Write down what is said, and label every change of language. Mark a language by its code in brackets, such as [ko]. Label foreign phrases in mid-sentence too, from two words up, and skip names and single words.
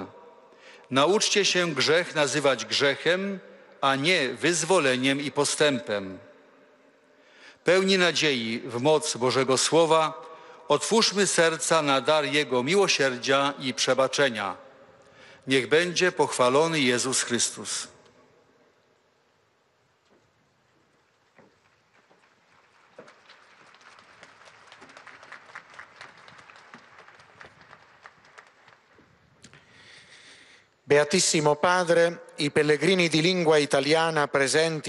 [pl] Nauczcie się grzech nazywać grzechem, a nie wyzwoleniem i postępem. Pełni nadziei w moc Bożego Słowa otwórzmy serca na dar Jego miłosierdzia i przebaczenia. Niech będzie pochwalony Jezus Chrystus. [it] Beatissimo Padre, i pellegrini di lingua italiana presenti